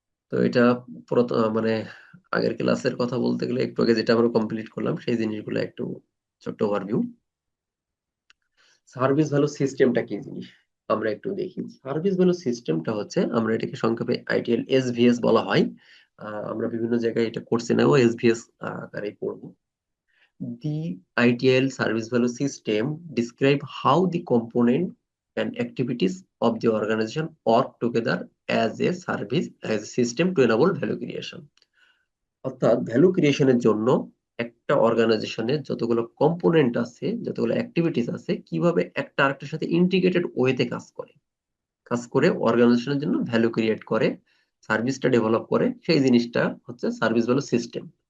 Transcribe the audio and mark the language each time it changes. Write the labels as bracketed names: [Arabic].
[Bangla] তো এটা মানে আগের ক্লাসের কথা বলতে গেলে একটু আগে যেটা আমরা কমপ্লিট করলাম সেই জিনিসগুলো একটু ছোট্ট ওভারভিউ। সার্ভিস ভ্যালু সিস্টেমটা কি জিনিস আমরা একটু দেখি। সার্ভিস ভ্যালু সিস্টেমটা হচ্ছে, আমরা এটাকে সংক্ষেপে আইটিএল এসভিএস বলা হয়। আমরা বিভিন্ন জায়গায় এটা কোর্সে নেব, এসভিএস আকারে পড়বো। [English] The ITL service value system describe how the component and activities of the organization work together as a service, as a system to enable value creation. [Bangla] অর্থাৎ ভ্যালু ক্রিয়েশনের জন্য একটা অর্গানাইজেশনের যতগুলো কম্পোনেন্ট আছে, যতগুলো অ্যাক্টিভিটিস আছে, কিভাবে একটা আরেকটার সাথে ইন্টিগ্রেটেড ওয়েতে কাজ করে অর্গানাইজেশনের জন্য ভ্যালু ক্রিয়েট করে, সার্ভিসটা ডেভেলপ করে, সেই জিনিসটা হচ্ছে সার্ভিস ভ্যালু সিস্টেম।